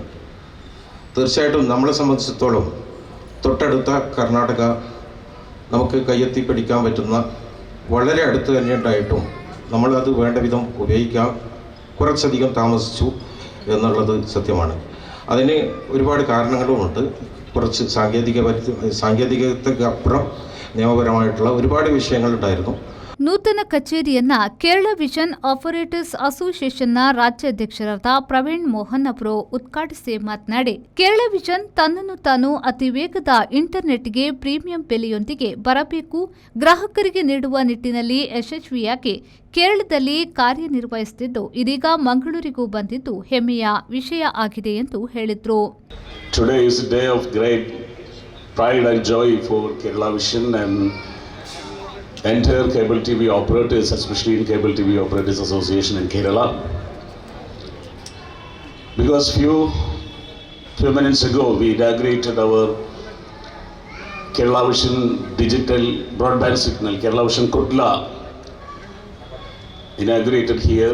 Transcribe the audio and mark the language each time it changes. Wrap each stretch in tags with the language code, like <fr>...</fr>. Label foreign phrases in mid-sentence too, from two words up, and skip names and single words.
<ml>തീർച്ചയായിട്ടും നമ്മളെ സംബന്ധിച്ചിടത്തോളം തൊട്ടടുത്ത കർണാടക നമുക്ക് കയ്യെത്തി പിടിക്കാൻ പറ്റുന്ന വളരെ അടുത്ത് തന്നെ ഉണ്ടായിട്ടും നമ്മളത് വേണ്ട വിധം ഉപയോഗിക്കാൻ കുറച്ചധികം താമസിച്ചു എന്നുള്ളത് സത്യമാണ്. അതിന് ഒരുപാട് കാരണങ്ങളുമുണ്ട്. കുറച്ച് സാങ്കേതികതയ്ക്കപ്പുറം നിയമപരമായിട്ടുള്ള ഒരുപാട് വിഷയങ്ങളുണ്ടായിരുന്നു.</ml> <kn>ನೂತನ ಕಚೇರಿಯನ್ನ ಕೇರಳ ವಿಷನ್ ಆಪರೇಟರ್ಸ್ ಅಸೋಸಿಯೇಷನ್ನ ರಾಜ್ಯಾಧ್ಯಕ್ಷರಾದ ಪ್ರವೀಣ್ ಮೋಹನ್ ಅವರು ಉದ್ಘಾಟಿಸಿ ಮಾತನಾಡಿ, ಕೇರಳ ವಿಷನ್ ತನ್ನನ್ನು ತಾನು ಅತಿ ವೇಗದ ಇಂಟರ್ನೆಟ್ಗೆ ಪ್ರೀಮಿಯಂ ಬೆಲೆಯೊಂದಿಗೆ ಬರಬೇಕು, ಗ್ರಾಹಕರಿಗೆ ನೀಡುವ ನಿಟ್ಟಿನಲ್ಲಿ ಯಶಸ್ವಿಯಾಗಿ ಕೇರಳದಲ್ಲಿ ಕಾರ್ಯನಿರ್ವಹಿಸುತ್ತಿದ್ದು ಇದೀಗ ಮಂಗಳೂರಿಗೂ ಬಂದಿದ್ದು ಹೆಮ್ಮೆಯ ವಿಷಯ ಆಗಿದೆ ಎಂದು ಹೇಳಿದರು.</kn> <en>Today is a day of great pride and joy for Kerala Vision and entire cable TV operators, especially in Cable TV Operators Association in Kerala, because few minutes ago we inaugurated our Kerala Vision digital broadband signal, Kerala Vision Kudla, inaugurated here.</en>